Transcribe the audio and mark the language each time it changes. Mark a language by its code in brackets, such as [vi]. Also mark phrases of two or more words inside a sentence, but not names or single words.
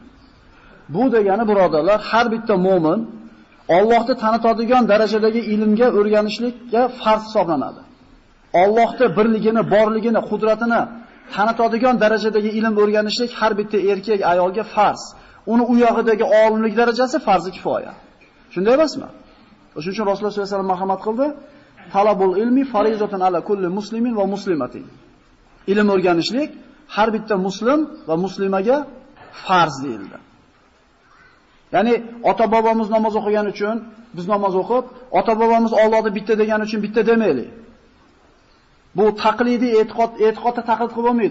[uz] Bu degani birodarlar, har bitta mu'min Allohni tanitadigan darajadagi ilmga o'rganishlikka farz hisoblanadi. Allohning birligini, borligini, qudratini tanitadigan darajadagi ilm o'rganishlik har bitta erkak ayolga farz. Uni u yog'idagi olimlik darajasi farzi kifoya. Shunday emasmi? O'shuning uchun Rasululloh [ar] صلى الله عليه وسلم [uz] marhamat qildi. [ar] طلب العلم فريضة على كل مسلم ومسلمة. [uz] Ilm o'rganishlik har bitta muslim va muslimaga farz deyildi. Ya'ni ota-bobomiz namoz o'qigani uchun biz namoz o'qib, ota-bobomiz Allohni bitta degani uchun bitta demaylik. Bu taqlidiy e'tiqodda taqlid qilib bo'lmaydi.